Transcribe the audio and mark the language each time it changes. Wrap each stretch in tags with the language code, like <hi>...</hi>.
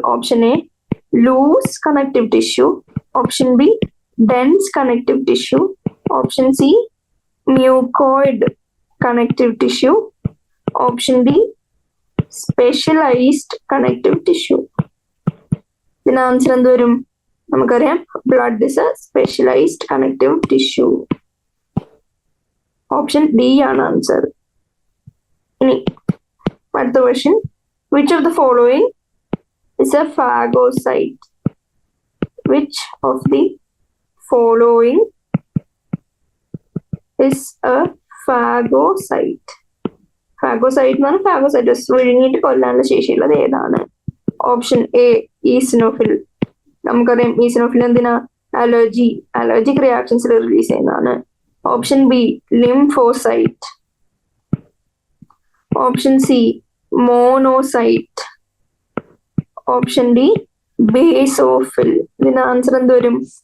<ml>Option A loose connective tissue, option B dense connective tissue, option C mucoid connective tissue, option D specialised connective tissue. ഇതിന് answer എന്ത് വരും? നമുക്കറിയാം</ml> <en>Blood is a specialised connective tissue.</en> <ml>Option D ആണ് answer. ഇനി അടുത്ത question,</ml> <en>which of the following is a phagocyte? Which of the following is a phagocyte?</en> <ml>Phagocyte എന്ന് പറഞ്ഞാൽ ഫാഗോസൈറ്റസ്, വിഴുങ്ങിയിട്ട് കൊല്ലാനുള്ള ശേഷിയുള്ളത് ഏതാണ്? Option A eosinophil. നമുക്കറിയാം ഈസിനോഫിൽ എന്തിനാ? അലർജിക് റിയാക്ഷൻസിൽ റിലീസ് ചെയ്യുന്നതാണ്. Option B lymphocyte, option C monocyte, option D basophil. ഇതിന് answer എന്ത് വരും?</ml>